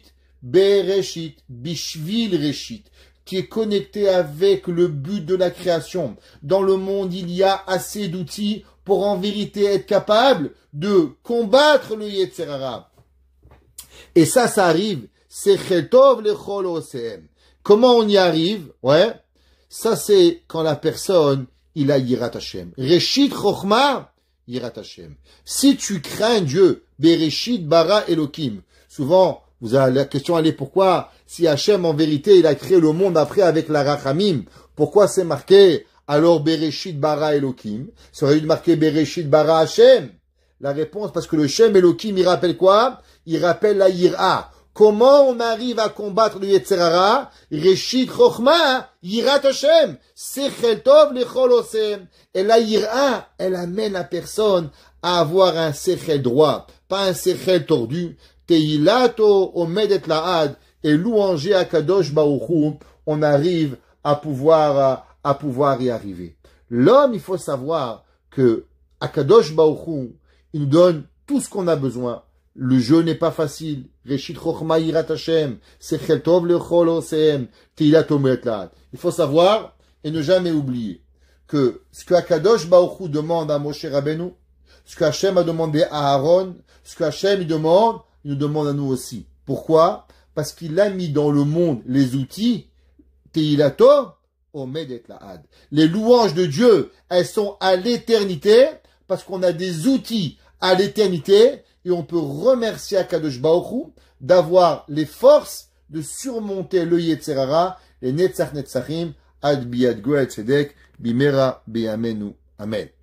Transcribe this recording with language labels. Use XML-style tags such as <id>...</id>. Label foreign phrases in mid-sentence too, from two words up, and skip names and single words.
<he>בראשית, בשביל ראשית.</he> <fr>Tu es connecté avec le but de la création. Dans le monde, il y a assez d'outils pour en vérité être capable de combattre le</fr> <he>יצר הרע.</he> <fr>Et ça arrive.</fr> <he>שכל טוב לכל עושיהם.</he> <fr>Comment on y arrive? Ouais. Ça, c'est quand la personne, il a</fr> <he>יראת השם. ראשית חכמה, יראת השם.</he> <fr>Si tu crains Dieu,</fr> <he>בראשית ברא אלוקים.</he> <fr>Souvent, vous avez la question, elle est pourquoi, si Hashem, en vérité, il a créé le monde après avec la Rachamim, pourquoi c'est marqué, alors</fr> <he>בראשית ברא אלוקים?</he> <fr>Ça aurait dû marquer</fr> <he>בראשית ברא השם.</he> <fr>La réponse, parce que le</fr> <he>שם אלוקים,</he> <fr>il rappelle quoi? Il rappelle la Yira. Comment on arrive à combattre le</fr> <he>יצר הרע? ראשית חכמה, יראת השם. שכל טוב לכל עושיהם.</he> <fr>Et la Yira, elle amène la personne à avoir un sechel droit, pas un sechel tordu.</fr> <he>תהילתו עומדת לעד.</he> <fr>Et louanger à</fr> <he>קדוש ברוך הוא,</he> <fr>on arrive à pouvoir y arriver. L'homme, il faut savoir que</fr> <he>הקדוש ברוך הוא,</he> <fr>il nous donne tout ce qu'on a besoin. Le jeu n'est pas facile.</fr> <he>ראשית חכמה יראת השם. שכל טוב לכל עושיהם. תהילתו עומדת לעד.</he> <fr>Il faut savoir et ne jamais oublier que ce que</fr> <he>הקדוש ברוך הוא</he> <fr>demande à Moshe Rabbeinu, ce que Hashem a demandé à Aaron, ce que Hashem il nous demande à nous aussi. Pourquoi? Parce qu'il a mis dans le monde les outils,</fr> <he>תהילתו, עומדת לעד.</he> <fr>Les louanges de Dieu, elles sont à l'éternité, parce qu'on a des outils à l'éternité, et on peut remercier</fr> <he>הקדוש ברוך הוא</he> <fr>d'avoir les forces de surmonter le</fr> <he>יצר הרע,</he> <fr>les</fr> <he>נצח נצחים, עד ביאת גואל צדק, במהרה בימינו. אמן.</he>